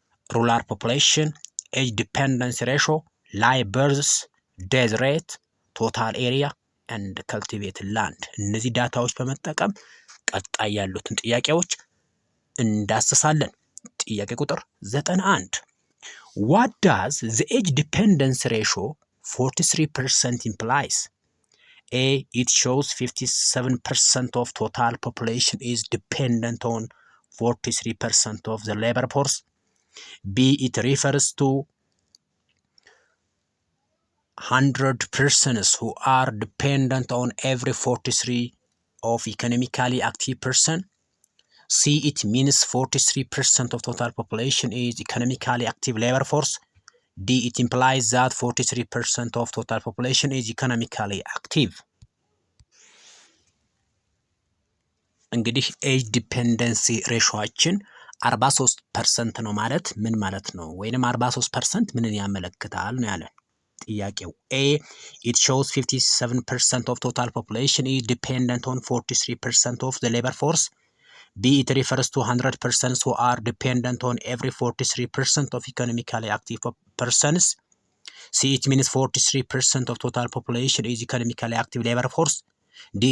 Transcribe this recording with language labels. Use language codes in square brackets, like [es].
[am] ሩራል ፖፑሌሽን፣ ኤጅ ዲፔንደንስ ሬሾ፣ ላይ በርዝስ፣ ዴዝ ሬት፣ ቶታል ኤሪያ ኤንድ ከልቲቬትድ ላንድ። እነዚህ ዳታዎች በመጠቀም ቀጣይ ያሉትን ጥያቄዎች እንዳስሳለን። ጥያቄ ቁጥር 91 [en] What does the age dependence ratio 43% implies? A. It shows 57% of total population is dependent on 43% of the labor force. B. It refers to 100 persons who are dependent on every 43 of economically active person. C. It means 43% of total population is economically active labor force. D. It implies that 43% of total population is economically active. [am] እንግዲህ ኤጅ ዲፔንደንሲ ሬሾአችን 43% ነው ማለት ምን ማለት ነው? ወይንም 43% ምንን ያመለክታል ነው ያለን ጥያቄው። A. [en] It shows 57% of total population is dependent on 43% of the labor force. B. It refers to 100 persons who are dependent on every 43% of economically active persons. C. It means 43% of total population is economically active labor force. D.